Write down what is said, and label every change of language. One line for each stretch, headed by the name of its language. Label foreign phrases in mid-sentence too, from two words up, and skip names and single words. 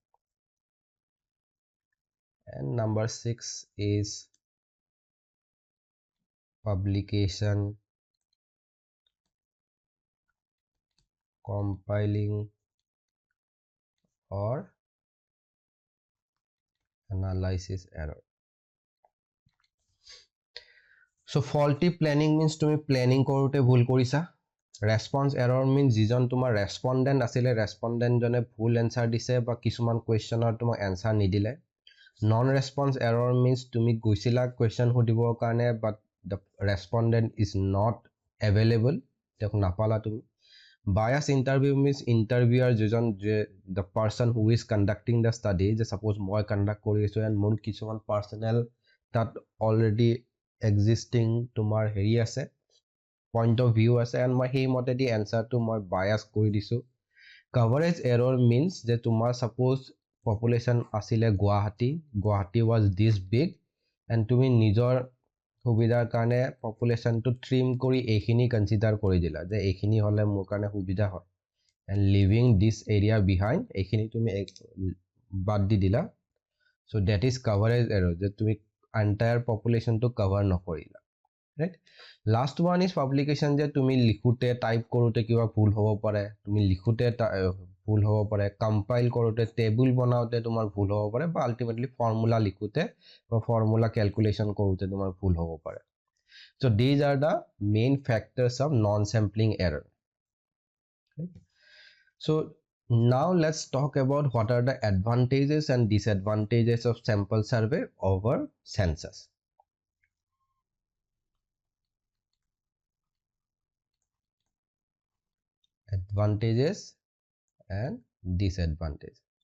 English: And number 6 is publication compiling or analysis error. So faulty planning means
Assamese: তুমি planning কৰোতে ভুল কৰিছা।
English: Response error means
Assamese: যিজন তোমাৰ respondent আছিলে, respondent জনে ভুল answer দিছে বা কিছুমান কুৱেশ্যনৰ তোমাক answer নিদিলে।
English: Non-response error means
Assamese: তুমি গৈছিলা question সুধিবৰ কাৰণে,
English: but the respondent is not available,
Assamese: তেওঁক নাপালা তুমি।
English: Bias interview means interviewer যিজন the person who is conducting the study,
Assamese: যে suppose মই conduct কৰি আছো and মোৰ কিছুমান personal তাত
English: already existing
Assamese: তোমাৰ হেৰি আছে,
English: point of view
Assamese: আছে, and মই সেই মতে দি answer টো মই bias কৰি দিছো।
English: Coverage error means
Assamese: যে তোমাৰ suppose population আছিলে গুৱাহাটী
English: was this big,
Assamese: and তুমি নিজৰ সুবিধাৰ কাৰণে population টো trim কৰি এইখিনি consider কৰি দিলা, যে এইখিনি হলে মোৰ কাৰণে সুবিধা হয়,
English: and leaving this area behind,
Assamese: এইখিনি তুমি বাদ দি দিলা।
English: So that is coverage error,
Assamese: যে তুমি
English: entire population
Assamese: টো cover নকৰিলা, right?
English: Last one is publication,
Assamese: যে তুমি লিখোতে টাইপ কৰোতে কিবা ভুল হ'ব পাৰে, তুমি লিখোতে ভুল হ'ব পাৰে, কম্পাইল কৰোতে টেবুল বনাওতে তোমাৰ ভুল হ'ব পাৰে, বা আলটিমেটলি ফৰ্মুলা লিখোতে বা
English: formula calculation
Assamese: কৰোতে তোমাৰ ভুল হ'ব পাৰে।
English: So these are the main factors of non-sampling error. Right? So now let's talk about what are the advantages and disadvantages of sample survey over census. Advantages and disadvantages.